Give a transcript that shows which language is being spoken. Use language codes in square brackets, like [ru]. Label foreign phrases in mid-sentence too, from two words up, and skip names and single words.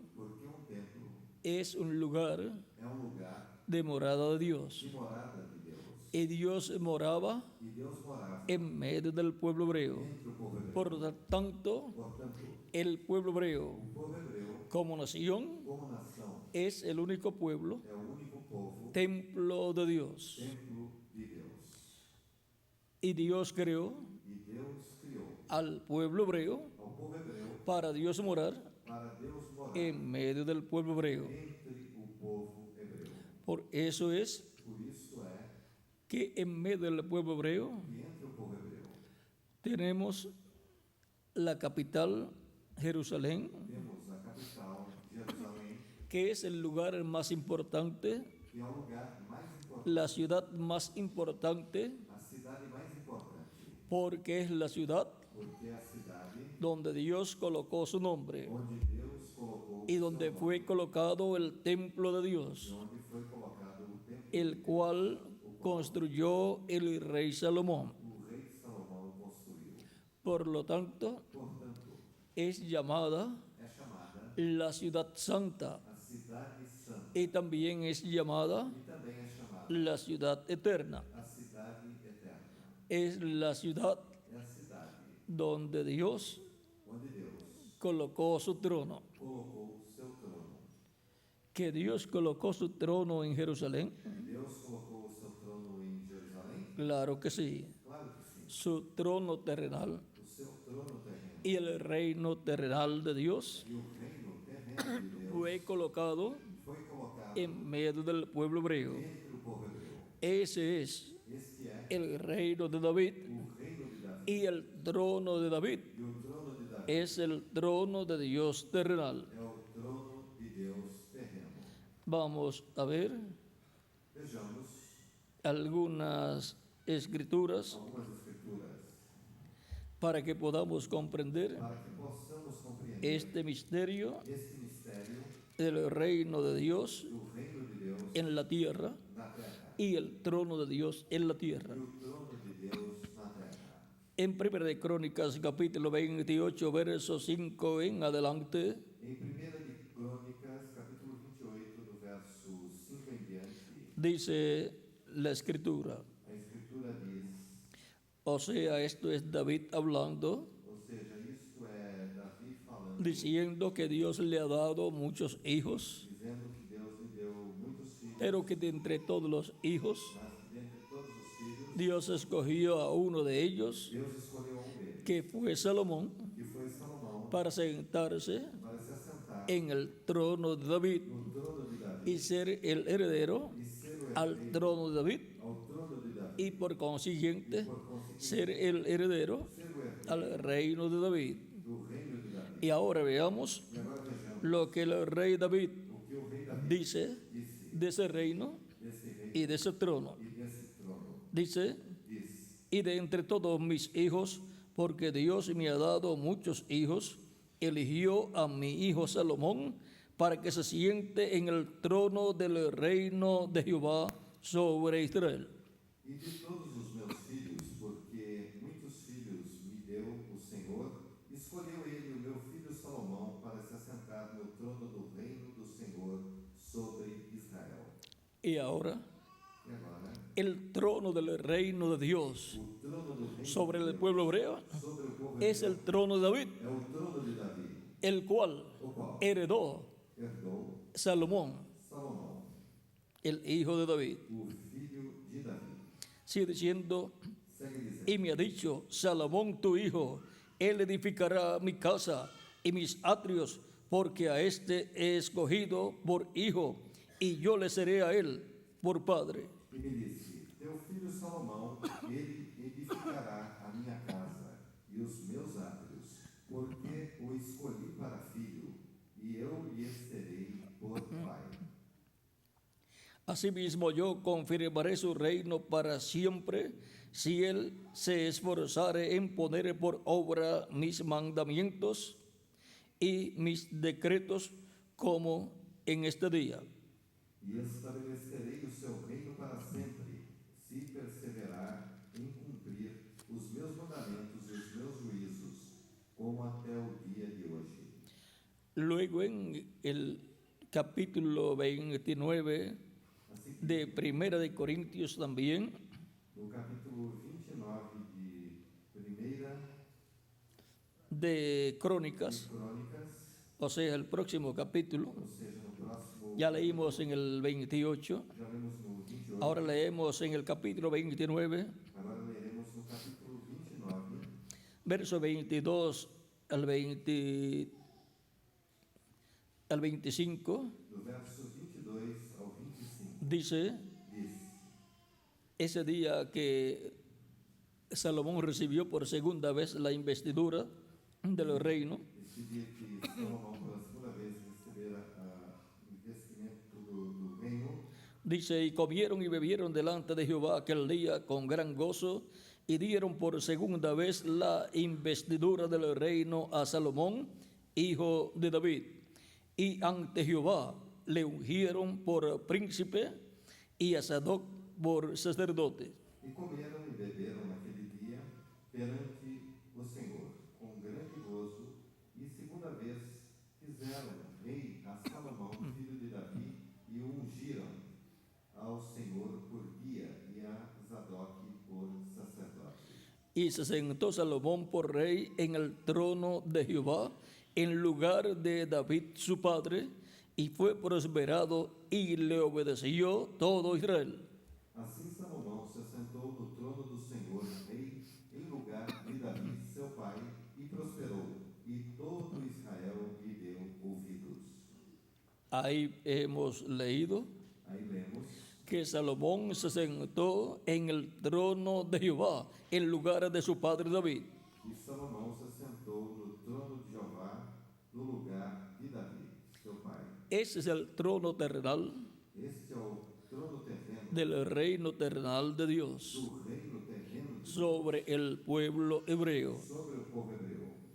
[pt] porque um templo [es] es un lugar [pt] é um lugar [es] de morada de Dios. [pt] de morada de Deus. [es] y Dios moraba [pt] e Deus morava [es] en medio del pueblo hebreo. [pt] entre o povo hebreu. [es] Por lo tanto, [pt] Portanto, [es] el pueblo hebreo [pt] o povo hebreu, [es] como nación [pt] como nação, [es] es el único pueblo, [pt] é o único povo, [es] templo de Dios. [pt] templo de Deus. [es] Y Dios creó [pt] E Deus criou [es] al pueblo hebreo [pt] ao povo hebreu [es] para Dios morar [pt] para Deus morar [es] en medio del pueblo hebreo. [pt] entre o povo hebreu. [es] Por eso es [pt] Por isso é [es] que en medio del pueblo hebreo [pt] que entre o povo hebreu [es] tenemos la capital, Jerusalén, [pt] temos a capital, Jerusalém, [es] que es el lugar más importante, [pt] que é o lugar mais importante, [es] la ciudad más importante, [pt] a cidade mais importante, [es] porque es la ciudad [pt] porque é a cidade [es] donde Dios colocó su nombre [pt] onde Deus colocou [es] y donde fue colocado el templo de Dios, [pt] onde foi colocado o templo, [es] el cual construyó el rey Salomón. [pt] o rei Salomão construiu. [es] Por lo tanto, [pt] Portanto, [es] es llamada [pt] é chamada [es] la ciudad santa [pt] a cidade santa [es] y también es llamada [pt] e também é chamada [es] la ciudad eterna. [pt] a cidade eterna. [es] Es la ciudad [pt] É a cidade [es] donde Dios [pt] onde Deus [es] colocó su trono. [pt] colocou o seu trono. [es] Que Dios colocó su trono en Jerusalén, [pt] Deus colocou o seu trono em Jerusalém? [es] claro que sí. [pt] Claro que sim. [es] Su trono terrenal [pt] O seu trono terreno [es] y el reino terrenal de Dios [pt] e o reino terreno de Deus [es] fue colocado [pt] foi colocado [es] en medio del pueblo hebreo. [pt] entre o povo hebreu. [es] Ese es [pt] Este é [es] el reino de David [pt] o reino de Davi. [es] y el trono de David [pt] E o trono de Davi [es] es el trono de Dios terrenal. [pt] é o trono de Deus terreno. [es] Vamos a ver [pt] Vejamos [es] algunas escrituras [pt] algumas escrituras [es] para que podamos comprender [pt] para que possamos compreender [es] este misterio [pt] este mistério [es] del reino de Dios [pt] do reino de Deus [es] en la tierra [pt] na terra [es] y el trono de Dios en la tierra. [pt] e o trono de Deus na terra. [es] En 1 de Crónicas, capítulo 28, verso 5 en adelante, [pt] Em 1 de Crônicas, capítulo 28, do verso 5 em diante, [es] dice la escritura. [pt] a escritura diz, [es] O sea, esto es David hablando, [pt] ou seja, isto é Davi falando, [es] diciendo que Dios le ha dado muchos hijos, [pt] dizendo que Deus lhe deu muitos filhos, [es] pero que de entre todos los hijos, [pt] mas dentre todos os filhos, [es] Dios escogió a uno de ellos, [pt] Deus escolheu deles, [es] que fue Salomón, [pt] que foi Salomão, [es] para sentarse [pt] para se assentar [es] en el trono de David [pt] no trono de Davi [es] y ser el heredero [pt] e ser o [es] al [pt] herdeiro [es] trono de David [pt] ao trono de Davi, [es] y por consiguiente [pt] por conseguinte, [es] ser el heredero [pt] ser o herdeiro [es] al reino de David. [pt] do reino de Davi. [es] Y ahora veamos [pt] E agora vejamos [es] lo que el rey David [pt] o que o rei Davi [es] dice [pt] disse [es] de ese reino [pt] desse rei [es] y de ese trono. [pt] e desse trono. [es] Dice, [pt] Diz, [es] y de entre todos mis hijos, porque Dios me ha dado muchos hijos, eligió a mi hijo Salomón para que se siente en el trono del reino de Jehová sobre Israel. [pt] e de todos os meus filhos, porque muitos filhos me deu o Senhor, escolheu ele o meu filho Salomão para se assentar no trono do reino do Senhor sobre Israel. [es] Y ahora, [pt] E agora, [es] el trono del reino de Dios [pt] o trono do reino [es] sobre [pt] de [es] el [pt] Deus, [es] pueblo hebreo [pt] sobre o povo [es] es [pt] hebreu, [es] el trono de David, [pt] é o trono de Davi, [es] el cual [pt] o qual [es] heredó [pt] herdou [es] Salomón, [pt] Salomão, [es] el hijo de David. [pt] o filho de Davi. [es] Sigue diciendo, [pt] Segue dizendo, [es] y me ha dicho, Salomón tu hijo, él edificará mi casa y mis atrios, porque a este he escogido por hijo, y yo le seré a él por padre. [pt] e me disse, teu filho Salomão, ele edificará a minha casa e os meus átrios, porque o escolhi para filho, e eu lhe serei por pai. [es] Asimismo yo confirmaré su reino para siempre, si él se esforzare en poner por obra mis mandamientos y mis decretos como en este día. [pt] E estabelecerei o seu reino para sempre, se perseverar em cumprir os meus mandamentos e os meus juízos, como até o dia de hoje. [es] Luego en el capítulo 29 [pt] Assim que [es] de Primera de Corintios también, [pt] No capítulo 29 de Primeira [es] de [pt] de [es] Crónicas, [pt] Crônicas, [es] o sea, el próximo capítulo. [pt] ou seja, no próximo, [es] Ya leímos en el 28, [pt] já lemos no 28, [es] ahora leemos en el capítulo 29, [pt] agora leremos no capítulo 29, [es] verso 22 al 20 al 25, [pt] do verso 22 ao 25, [es] dice, [pt] diz: [es] ese día que Salomón recibió por segunda vez la investidura del reino, [pt] Este dia que Salomão pela segunda vez recebera o investimento do reino, [es] dice, y comieron y bebieron delante de Jehová aquel día con gran gozo, y dieron por segunda vez la investidura del reino a Salomón, hijo de David. Y ante Jehová le ungieron por príncipe y a Sadoc por sacerdote. [pt] e comeram e beberam naquele dia perante o Senhor, com grande gozo, e segunda vez fizeram rei a Salomão, filho de Davi, e o ungiram ao Senhor por guia e a Zadok por sacerdote. [es] Y se sentó Salomón por rey en el trono de Jehová, en lugar de David su padre, y fue prosperado y le obedeció todo Israel. [pt] Assim Salomão se assentou no trono do Senhor, rei, em lugar de Davi, seu pai, e prosperou, e todo Israel lhe deu ouvidos. [es] Ahí hemos leído [pt] Aí lemos [es] que Salomón se sentó en el trono de Jehová, en lugar de su padre David. [pt] que Salomão se assentou no trono de Jeová, no lugar de Davi, seu pai. [es] Ese es el trono terrenal [pt] Este é o trono terreno [es] del reino terrenal de Dios [pt] do reino terreno de Deus [es] sobre el pueblo hebreo. [pt] sobre o povo hebreu.